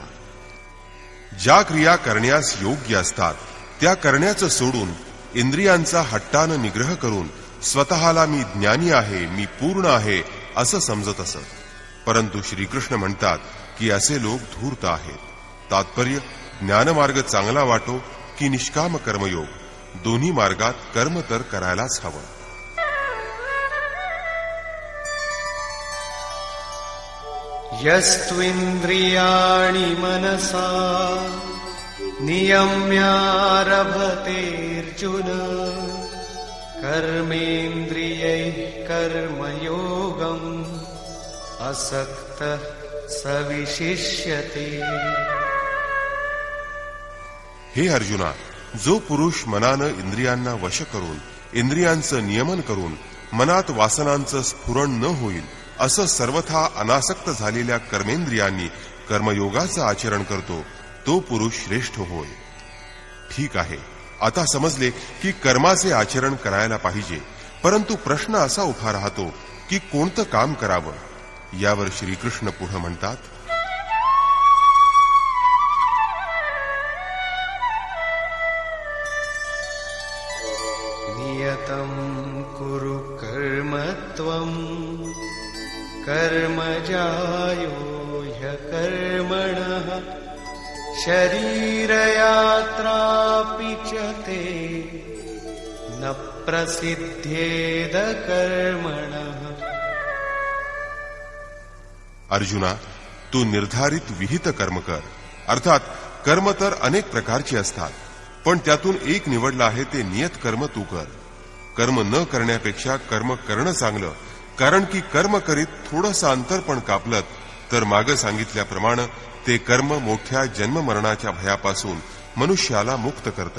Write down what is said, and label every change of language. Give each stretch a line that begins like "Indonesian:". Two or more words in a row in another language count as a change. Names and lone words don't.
Marathi: ज्या क्रिया करण्यास योग्य असतात त्या करण्याचं सोडून इंद्रियांचा हट्टानं निग्रह करून स्वतःला मी ज्ञानी आहे, मी पूर्ण आहे असं समजत असत. परंतु श्रीकृष्ण म्हणतात की असे लोक धूर्त आहेत. तात्पर्य, ज्ञानमार्ग चांगला वाटो की निष्काम कर्मयोग, दोन्ही मार्गात कर्म तर करायलाच हवं.
Sanskrit: यस्त्विन्द्रियाणि मनसा नियम्यारभतेऽर्जुन कर्मेन्द्रियैः कर्मयोगम् असक्तः स विशिष्यते.
Marathi: हे अर्जुना, जो पुरुष मनानं इंद्रियांना वश करून इंद्रियांचं नियमन करून मनात वासनांचं स्फुरण न होईल असं सर्वथा अनासक्त झालेल्या कर्मेंद्रियांनी कर्मयोगाचं आचरण करतो, तो पुरुष श्रेष्ठ होय. ठीक आहे, आता समजले की कर्माचे आचरण करायला पाहिजे. परंतु प्रश्न असा उभा राहतो की कोणतं काम करावं. यावर श्रीकृष्ण पुढे म्हणतात,
Sanskrit: नियतं कुरु कर्म त्वं कर्मजायो ह्यकर्मणः शरीरयात्रापि च ते न प्रसिद्धेद कर्मणः.
Marathi: अर्जुना, तू निर्धारित विहित कर्म कर. अर्थात कर्म तर अनेक प्रकारचे असतात, पण त्यातून एक निवडलं आहे ते नियत कर्म तू कर. कर्म न करण्यापेक्षा कर्म करणं चांगलं, कारण की कर्म करीत थोडंसं अंतर पण कापलत तर मागे सांगितल्याप्रमाणे ते कर्म मोठ्या जन्ममरणाच्या भयापासून मनुष्याला मुक्त करतं.